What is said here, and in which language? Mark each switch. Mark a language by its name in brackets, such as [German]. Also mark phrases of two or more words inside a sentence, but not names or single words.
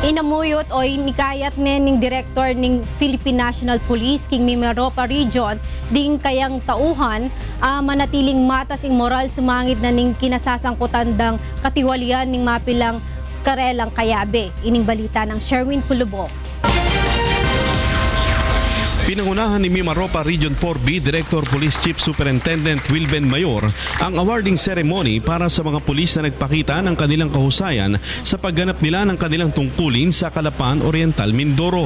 [Pampanga] Inamuyot o inikayat ning Director ng Philippine National Police King Mimaropa Region ding kayang tauhan manatiling matas ing moral sumangit na ning kinasasangkutan dang katiwalian ning mapilang karelang kayabe. Ining balita ng Sherwin Kulubong. [Filipino] Pinangunahan ni Mimaropa Region 4B Director Police Chief Superintendent Wilben Mayor ang [English] awarding ceremony [Filipino] para sa mga pulis na nagpakita ng kanilang kahusayan sa pagganap nila ng kanilang tungkulin sa Calapan, Oriental, Mindoro.